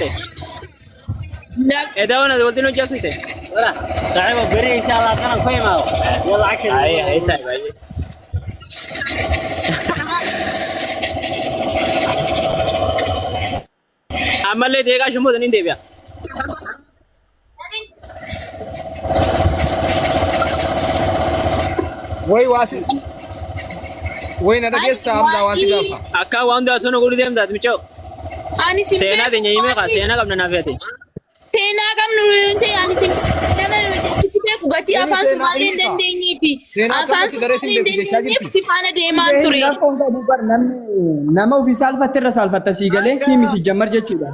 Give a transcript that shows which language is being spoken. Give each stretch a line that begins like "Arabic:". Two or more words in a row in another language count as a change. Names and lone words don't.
Oromo: Edaawan dabalte noo jaasite? Wala. Saaxiba beri
Arabic: إن شاء الله
Oromo: kana qoymaa.
Arabic: يلا أخي.
Oromo: Ay saaxiba. Amalle deegaa shummoo danin deebi'a. Way waasi. Way na dhageessa amda waasi gaafa. Akka waan daatu na godhu deemtaati michoo. Ani si Seenaa teenya himee kaa seenaa qabna naaf yaate. Seenaa qabnu ta'e ani si sitti beeku gatii afaan Sumaalee hin dandeenyee fi afaan Sumaalee hin dandeenyeef si faana deemaa ture. Nama ofii saalfatte irra saalfatta sii galee himi si jammar jechuudha.